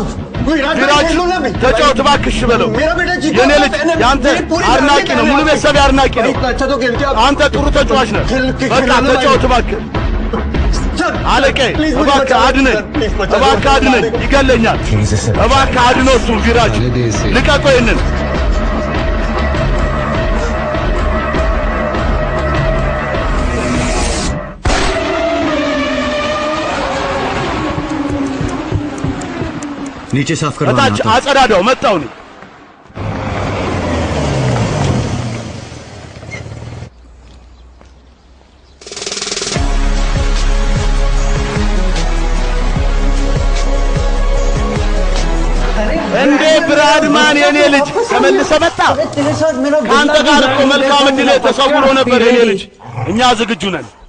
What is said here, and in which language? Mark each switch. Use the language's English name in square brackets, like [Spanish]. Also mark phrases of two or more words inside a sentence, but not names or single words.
[Amharic] ተጫወት እባክህ እሺ በለው። የኔ ልጅ የአንተ አድናቂ ነው፣ ሙሉ ቤተሰብ አድናቂ ነው። አንተ ጥሩ ተጫዋች ነህ። በቃ ተጫወት እባክህ። አለቀይ እባክህ አድነኝ፣ እባክህ አድነኝ፣ ይገለኛል። እባክህ አድነው እሱን። ቪራጅ ልቀቀው ይህንን። [Hindi] नीचे साफ करवाना [Amharic] እታች አጸዳዳው መጣው ነው። እንዴ ብራድማን የኔ ልጅ ተመልሰህ መጣ። ከአንተ ጋር እኮ መልካም ዕድል ተሰውሮ ነበር የኔ ልጅ። እኛ ዝግጁ ነን።